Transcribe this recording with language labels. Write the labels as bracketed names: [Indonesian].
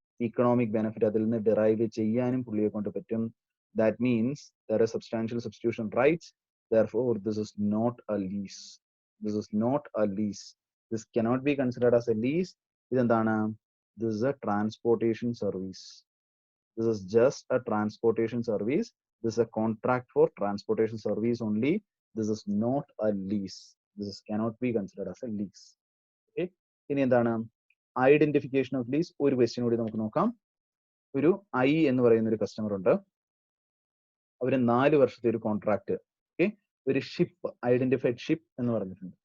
[Malayalam] Economic benefit അതിൽ നിന്ന് derive ചെയ്യാനും പുള്ളിയെ കൊണ്ട് പറ്റും. [English] That means there are substantial substitution rights. Therefore, this is not a lease. This is not a lease. This cannot be considered as a lease. [Malayalam] ഇതെന്താണ്? [English] This is a transportation service. This is just a transportation service. This is a contract for transportation service only. This is not a lease. This is cannot be considered as a lease. [Malayalam] Okay. ഇനി എന്താണ്? [English] Identification of lease. [Malayalam] ഒരു question കൂടി നമുക്ക് നോക്കാം. ഒരു I എന്ന് പറയുന്ന ഒരു കസ്റ്റമർ ഉണ്ട്. അവര് 4 വർഷത്തെ ഒരു കോൺട്രാക്ട്, ഓക്കെ, ഒരു ഷിപ്പ്, ഐഡന്റിഫൈഡ് ഷിപ്പ് എന്ന് പറഞ്ഞിട്ടുണ്ട്.